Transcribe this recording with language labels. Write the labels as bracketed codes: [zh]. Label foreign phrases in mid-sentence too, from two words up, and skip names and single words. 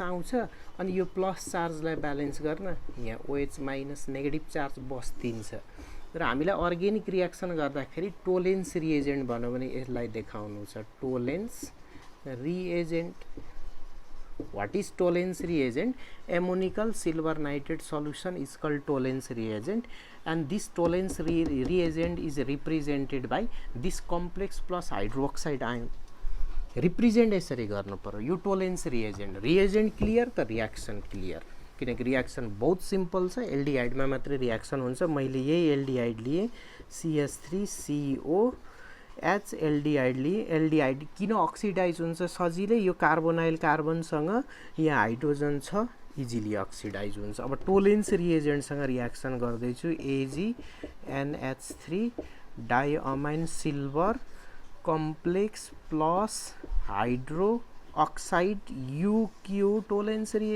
[ne] आउँछ अनि यो [en] plus charge [ne] ब्यालेन्स गर्न यहाँ OH [en] minus negative charge [ne] बस्दिन्छ र हामीलाई [en] organic reaction [ne] गर्दाखेरि [en] Tollens reagent [ne] भन्यो भने यसलाई देखाउनु छ [en] Tollens reagent what is Tollens reagent ammoniacal silver nitrate solution is called Tollens reagent and this tollens reagent is represented by this complex plus hydroxide ion [ne] रिप्रेजेन्ट यसरी गर्नु पर्यो यो [en] Tollens reagent clear [ne] त [en] reaction clear [ne] किनकि रियाक्सन बहुत सिम्पल छ एल्डिहाइडमा मात्रै रियाक्सन हुन्छ मैले यही एल्डिहाइड लिए CH3COH एल्डिहाइड लिए एल्डिहाइड किन अक्सिडाइज हुन्छ सजिलै यो कार्बोनाइल कार्बनसँग यहाँ हाइड्रोजन छ [en] easily oxidize [ne] हुन्छ अब टोलेन्स रिएजेन्टसँग रियाक्सन गर्दैछु AgNH3 [en] diammine silver complex plus hydro oxide [ne] UQ टोलेन्स